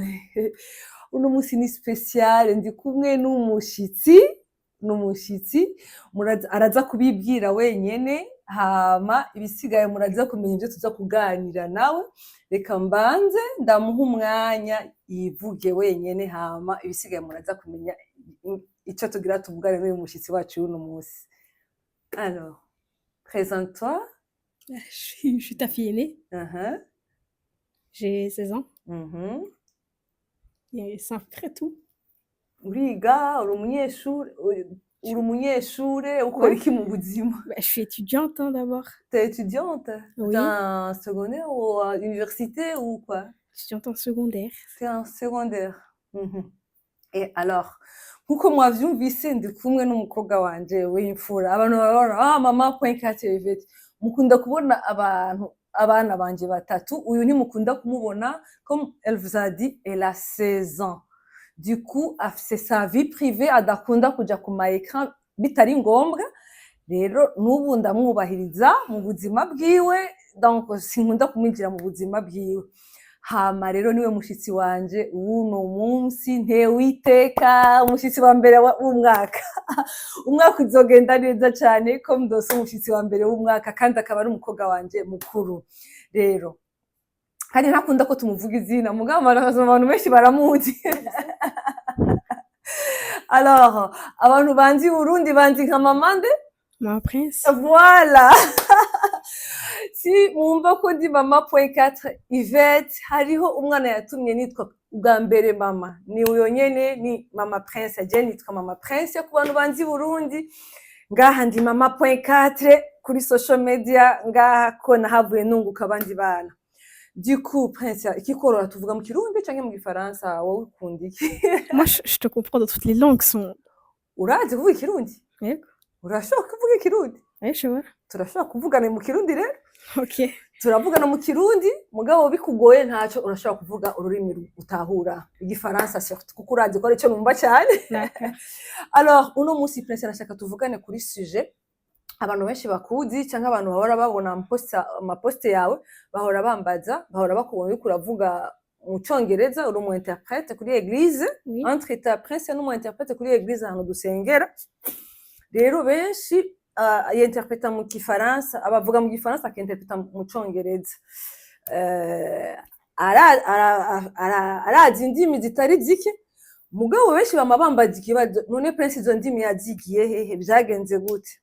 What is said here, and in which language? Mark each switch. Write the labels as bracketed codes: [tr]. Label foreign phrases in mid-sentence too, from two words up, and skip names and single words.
[rn] Uno munsi ni special, ndi kumwe n'umushitsi araza kubibwira wenyene, hama ibisigaye muraza kumenya ibyo tuza kuganira nawe. Reka mbanze ndamuha umwanya yivuge wenyene, hama ibisigaye muraza kumenya icyo tugira tuvugane n'uyu mushitsi wacu uno munsi. [fr] Alors, présente-toi. Je suis ta fille aînée. J'ai 16 ans. Et c'est un vrai tout. Uriga, uri umunyeshure, ukora iki mu buzima? Je suis étudiante d'abord. T'es étudiante? Oui. T'es en secondaire ou à l'université ou quoi? Étudiante en secondaire. T'es en secondaire. Et alors, [rn] nkuko mwavyumvise ndi kumwe n'umukobwa wanje w'imfura. Abantu babona mama.4 Yvette. Mukunda kubona abana banje batatu. Uyu ni mukunda kumubona, [fr] comme elle vous a dit, elle a 16 ans. Du coup, c'est sa vie privée, [rn] adakunda kuja ku ma écran bitari ngombwa. Rero n'ubu ndamwubahiriza mu buzima bwiwe, donc sinkunda kumwinjira mu buzima bwiwe. Hama rero niwe mushitsi wanje uno munsi ntewiteka, umushitsi wa mbere w'umwaka. Umwaka uzogenda neza cyane ko ndose umushitsi wa mbere w'umwaka, kandi akaba ari umukobwa wanje mukuru. Rero kandi ntakunda ko tumuvuga izina, mugabo abantu benshi baramuzi. Alors, abantu banzi Burundi banzi nka mama nde? [fr] Maman Prince. Voilà. [rn] Si mwumva ko ndi mama.4 Yvette, hariho umwana yatumye nitwa ubwa mbere mama. Ni uyo nyene, ni Mama Prince. Je nitwa Mama Prince ku bantu banzi Burundi. Ngaha ndi mama.4 kuri [en] social media, [rn] ngaha ko nahavuye nunguka abandi bana. [fr] Du coup, Prince, [rn] ikikorora tuvuga mu Kirundi canke mu Gifaransa, wowe ukunda iki? [fr] Moi, je te comprends dans toutes les langues. [rn] Urazi kuvuga Ikirundi? Yego. Urashobora kuvuga Ikirundi? Nshobora. Turashobora kuvugana mu Kirundi rero? Okay. Turavugana mu Kirundi, mugabo bikugoye ntaco urashobora kuvuga ururimi utahura, Igifaransa surtout kuko urazi ko ari cyo numva cyane. Alors, uno munsi Prince arashaka tuvugane kuri sujet abantu benshi bakuzi cyangwa abantu bahora babona amaposte yawe, bahora bambaza, bahora bakubona yuko uravuga mu Congereza, uri umu interprète kuri église, [fr] entre ta [rn] Prince n'umu interprète kuri église ahantu dusengera. Rero benshi interpreta mu Gifaransa, abavuga mu Gifaransa akinterpreta mu Congereza. Arazi indimi zitari zike, mugabo benshi bamabambaza ikibazo, none Prince izo ndimi yazigiye hehe, byagenze gute?